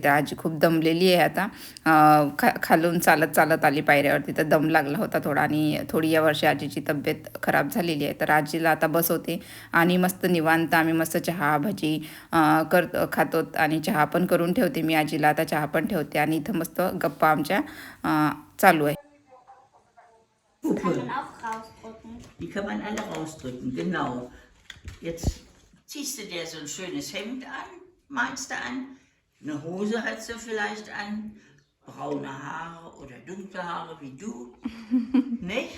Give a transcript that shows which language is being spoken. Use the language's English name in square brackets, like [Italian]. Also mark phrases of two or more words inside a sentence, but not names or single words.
[Marathi] तर आजी खूप दमलेली आहे आता. खालून चालत चालत आली पायऱ्यावरती, तर दम लागला होता थोडा आणि थोडी या वर्षी आजीची तब्येत खराब झालेली आहे. तर आजीला आता बसवते आणि मस्त निवांत आम्ही मस्त चहा भजी खातो आणि चहा पण करून ठेवते मी. आजीला आता चहा पण ठेवते आणि इथं मस्त गप्पा आमच्या चालू आहे. [German] Die kann man auch rausdrücken. Die kann man alle rausdrücken, genau. Jetzt ziehst du dir so ein schönes Hemd an, malst du an, eine Hose hast du vielleicht an, braune Haare oder dunkle Haare wie du, nicht?